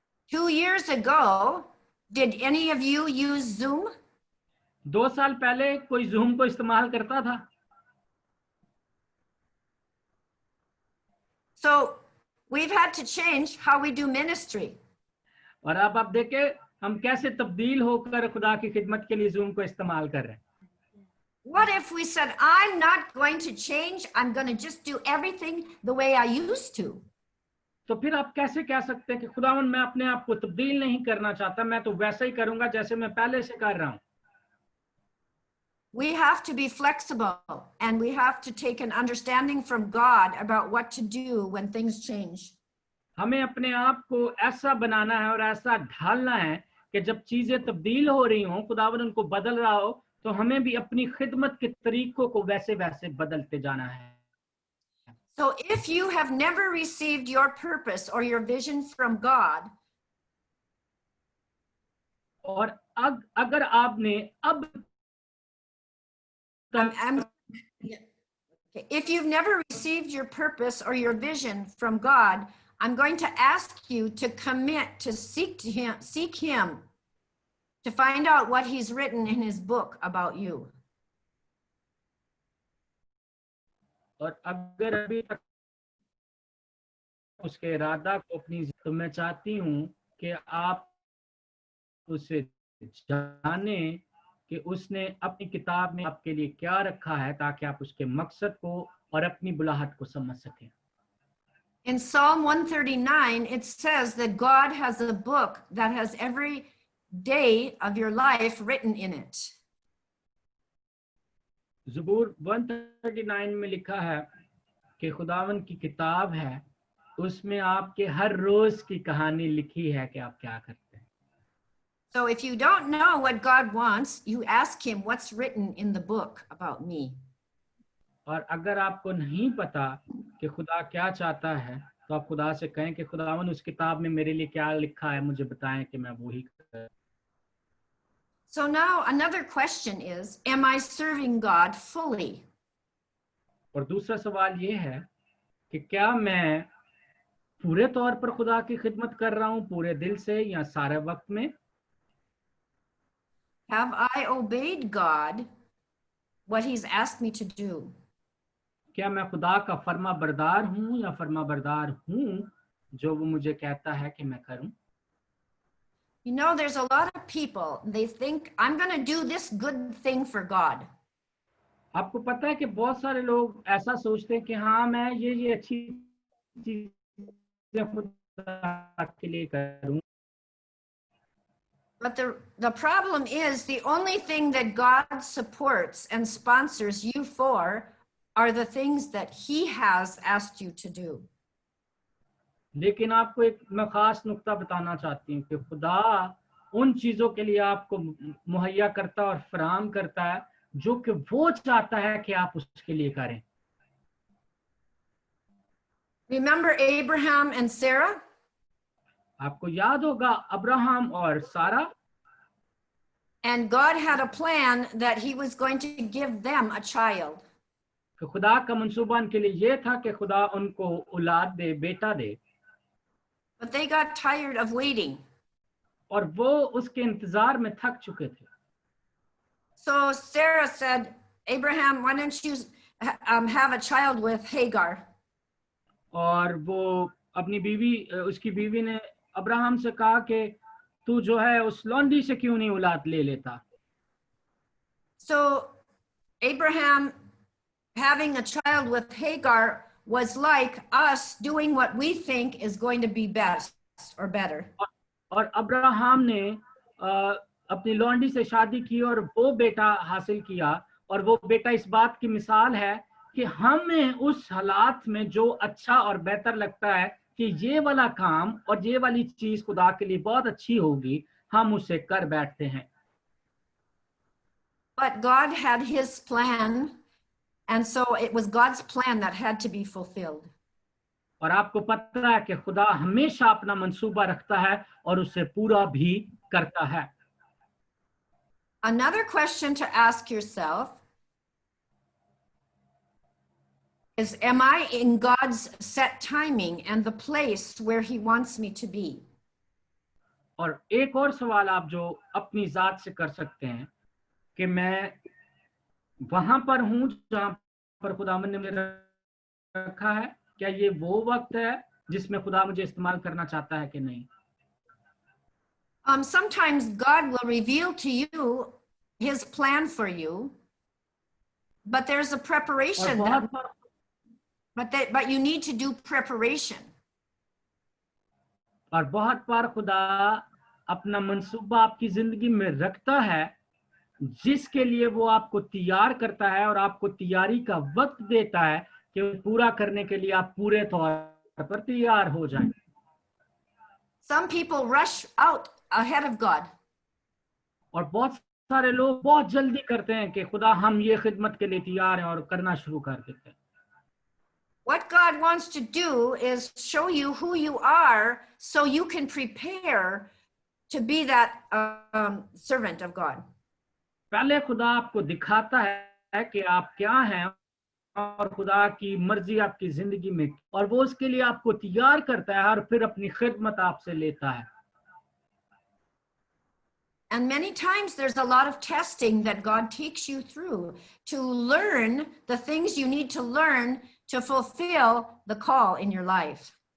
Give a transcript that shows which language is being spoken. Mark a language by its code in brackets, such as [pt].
[en] 2 years ago, did any of you use Zoom? [hi] 2 साल पहले कोई Zoom को इस्तेमाल करता था? [en] So we've had to change how we do ministry. [hi] और आप देखें हम कैसे तब्दील होकर खुदा की खिदमत के लिए Zoom को इस्तेमाल कर रहे हैं। [en] What if we said, I'm not going to change, I'm going to just do everything the way I used to? [hi] तो फिर आप कैसे कह सकते हैं कि खुदावन मैं अपने आप को तब्दील नहीं करना चाहता, मैं तो वैसा ही करूंगा जैसे मैं पहले से कर रहा हूं। [en] We have to be flexible and we have to take an understanding from God about what to do when things change. [hi] हमें अपने आप को ऐसा बनाना है और ऐसा ढालना है कि जब चीजें तब्दील हो रही हों, खुदावन उनको बदल रहा हो, तो हमें भी अपनी खिदमत के तरीकों को वैसे वैसे बदलते जाना है। [en] So if you have never received your purpose or your vision from God, [hi] और अगर आपने अब [en] if you've never received your purpose or your vision from God, I'm going to ask you to commit to seek him to find out what he's written in his book about you. [hi] और अगर अभी तक उसके इरादा को अपनी, तो मैं चाहती हूँ कि आप उसे जाने कि उसने अपनी किताब में आपके लिए क्या रखा है, ताकि आप उसके मकसद को और अपनी बुलाहट को समझ सकें। [en] In Psalm 139, it says that God has a book that has every day of your life written in it. [hi] ज़बूर 139 में लिखा है कि खुदावन की किताब है, उसमें आपके हर रोज की कहानी लिखी है कि आप क्या करते हैं। [en] So if you don't know what God wants, you ask him what's written in the book about me. [hi] और अगर आपको नहीं पता कि खुदा क्या चाहता है, तो आप खुदा से कहें कि खुदावन उस किताब में मेरे लिए क्या लिखा है, मुझे बताएं कि मैं वही करूं। [en] So now another question is, am I serving God fully? [hi] और दूसरा सवाल ये है कि क्या मैं पूरे तौर पर खुदा की खिदमत कर रहा हूं, पूरे दिल से या सारे वक्त में? [en] Have I obeyed God what he's asked me to do? [hi] क्या मैं खुदा का फर्मा बरदार हूं या फर्मा बरदार हूं जो वो मुझे कहता है कि मैं करूं? [en] You know, there's a lot of people, they think, I'm going to do this good thing for God. [hi] आपको पता है कि बहुत सारे लोग ऐसा सोचते हैं कि हाँ मैं ये अच्छी चीजें खुदा के लिए करूं। [en] But the problem is the only thing that God supports and sponsors you for are the things that he has asked you to do. [hi] लेकिन आपको एक मैं खास नुक्ता बताना चाहती हूँ कि खुदा उन चीजों के लिए आपको मुहैया करता और फराहम करता है जो कि वो चाहता है कि आप उसके लिए करें। [en] Remember Abraham and Sarah? [hi] आपको याद होगा अब्राहम और सारा, [en] And God had a plan that he was going to give them a child. [hi] कि खुदा का मंसूबा उनके लिए ये था कि खुदा उनको औलाद दे, बेटा दे, [en] But they got tired of waiting. [hi] और वो उसके इंतजार में थक चुके थे। [en] So Sarah said, Abraham, why don't you have a child with Hagar? [hi] और वो अपनी बीवी, उसकी बीवी ने अब्राहम से कहा कि तू जो है उस लौंडी से क्यों नहीं औलाद ले लेता। [en] So Abraham having a child with Hagar was like us doing what we think is going to be best or better. [hi] और अब्राहम ने अपनी लौंडी से शादी की और वो बेटा हासिल किया, और वो बेटा इस बात की मिसाल है कि हमें उस हालात में जो अच्छा और बेहतर लगता है कि ये वाला काम और ये वाली चीज खुदा के लिए बहुत अच्छी होगी, हम उसे कर बैठते हैं। [en] But God had his plan, and so it was God's plan that had to be fulfilled. [hi] और आपको पता है कि खुदा हमेशा अपना मंसूबा रखता है और उसे पूरा भी करता है। [en] Another question to ask yourself is, am I in God's set timing and the place where he wants me to be? [hi] और एक और सवाल आप जो अपनी जात से कर सकते हैं कि मैं वहां पर हूं जहां पर खुदावंद ने मुझे रखा है, क्या ये वो वक्त है जिसमें खुदा मुझे इस्तेमाल करना चाहता है कि नहीं। [en] Sometimes God will reveal to you his plan for you, but there's a preparation but you need to do preparation. [hi] और बहुत बार खुदा अपना मंसूबा आपकी जिंदगी में रखता है जिसके लिए वो आपको तैयार करता है और आपको तैयारी का वक्त देता है कि पूरा करने के लिए आप पूरे तौर पर तैयार हो जाएं। [en] Some people rush out ahead of God. [hi] और बहुत सारे लोग बहुत जल्दी करते हैं कि खुदा हम ये खिदमत के लिए तैयार हैं और करना शुरू कर देते हैं। [en] What God wants to do is show you who you are so you can prepare to be that servant of God. [hi] पहले खुदा आपको दिखाता है कि आप क्या हैं और खुदा की मर्जी आपकी जिंदगी में, और वो उसके लिए आपको तैयार करता है और फिर अपनी खिदमत आपसे लेता है। [en] And many times there's a lot of testing that God takes you through to learn the things you need to learn to fulfill the call in your life.